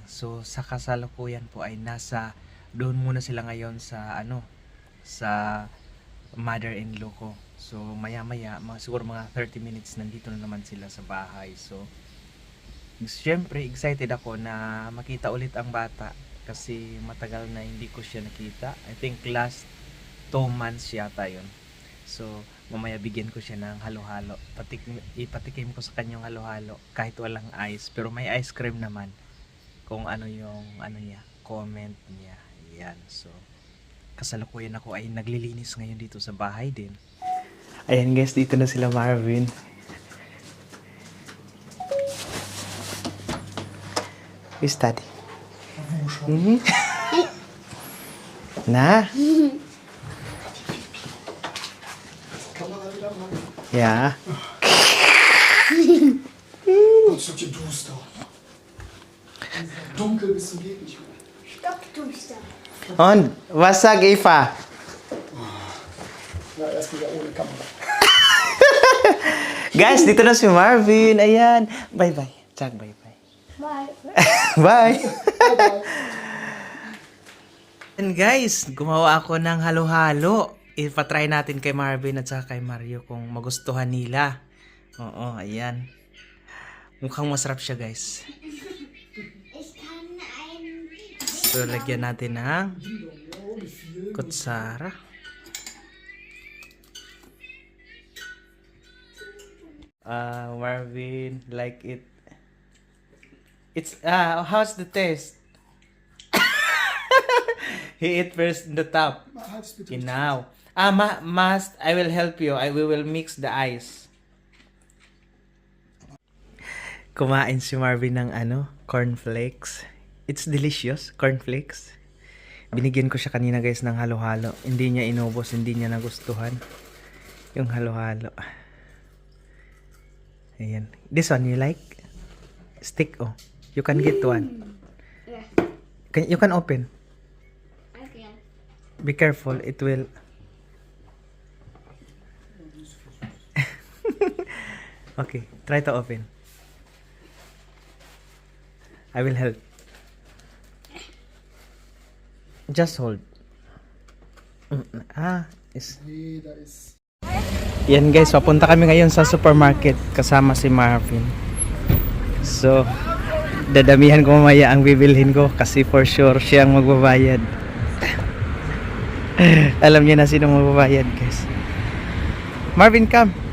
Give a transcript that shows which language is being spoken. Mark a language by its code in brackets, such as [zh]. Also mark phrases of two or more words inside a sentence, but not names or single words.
[tl] So, sa kasalukuyan po ay doon muna sila ngayon sa sa mother-in-law ko. So, maya-maya, siguro mga 30 minutes nandito na naman sila sa bahay. So, syempre excited ako na makita ulit ang bata. Kasi matagal na hindi ko siya nakita. [en] I think last 2 months [tl] yata yun. So, mamaya bigyan ko siya ng halo-halo. Ipatikim ko sa kanyang halo-halo. Kahit walang ice. Pero may ice cream naman. Kung ano yung niya, comment niya. Yan. So, kasalukuyan ako ay naglilinis ngayon dito sa bahay din. Ayan guys, dito na sila Marvin. [en] Is daddy? [de] Mhm. Na? Ja. Ein Stückchen duster. Dunkel bis zum geht nicht mehr. Stockduster. Und, was sagt Eva? Na, erst wieder ohne Kamera. [tl] Guys, dito na si Marvin. Ayan. [en] Bye-bye. Jack, bye-bye. Bye. Bye. Bye-bye. And guys, [tl] gumawa ako ng halo-halo. Ipatry natin kay Marvin at saka kay Mario kung magustuhan nila. Oo, ayan. Mukhang masarap siya guys. [de] Ich kann ein... [tl] So, lagyan natin ng kutsara. Marvin, [en] like it. It's, how's the taste? He ate first in the top. [de] Halb's bitte. [en] Okay, now. I will help you. We will mix the ice. [tl] Kumain si Marvin ng cornflakes. [en] It's delicious, cornflakes. [tl] Binigyan ko siya kanina guys ng halo-halo. Hindi niya inubos, hindi niya nagustuhan yung halo-halo. Ayan. [en] This one you like? Stick oh. You can get one. Yeah, You can open. I can. Be careful, it will. Okay, try to open. I will help. Just hold. [de] Is. Nee, da ist. [tl] Yan guys, papunta kami ngayon sa supermarket kasama si Marvin. So, dadamihan ko mamaya ang bibilhin ko kasi [en] for sure [tl] siya ang magbabayad. Alam niya na sino magbabayad guys. [en] Marvin, come.